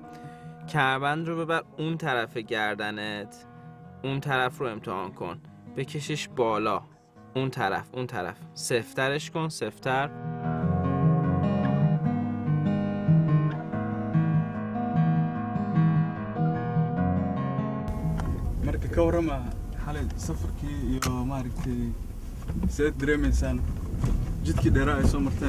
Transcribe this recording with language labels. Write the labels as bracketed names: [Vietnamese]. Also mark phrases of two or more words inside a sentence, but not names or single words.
[Persian] کمربند رو ببر اون طرف گردنت، اون طرف رو امتحان کن، بکشش بالا، اون طرف سفترش کن، سفتر. [Somali] marka ka warrama xalay safarkii iyo maaragtay seed dareemaysaan jidkii dheeraa ay soo marteen